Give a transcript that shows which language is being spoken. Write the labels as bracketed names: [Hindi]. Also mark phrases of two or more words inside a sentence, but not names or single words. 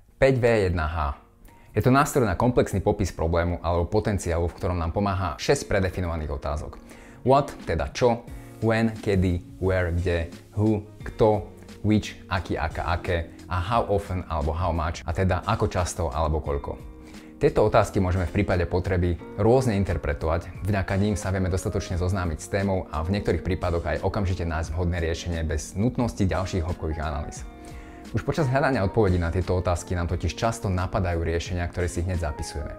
[Slovak] 5V1H. Je to nástroj na komplexný popis problému alebo potenciálu, v ktorom nám pomáha 6 predefinovaných otázok. What, teda čo, when, kedy, where, kde, who, kto, which, aký, aká, aké a [English] how often [Slovak] alebo [English] how much, [Slovak] a teda ako často alebo koľko. Tieto otázky môžeme v prípade potreby rôzne interpretovať, vďaka ním sa vieme dostatočne zoznámiť s témou a v niektorých prípadoch aj okamžite nájsť vhodné riešenie bez nutnosti ďalších hĺbkových analýz. Už počas hľadania odpovedí na tieto otázky nám totiž často napadajú riešenia, ktoré si hneď zapisujeme.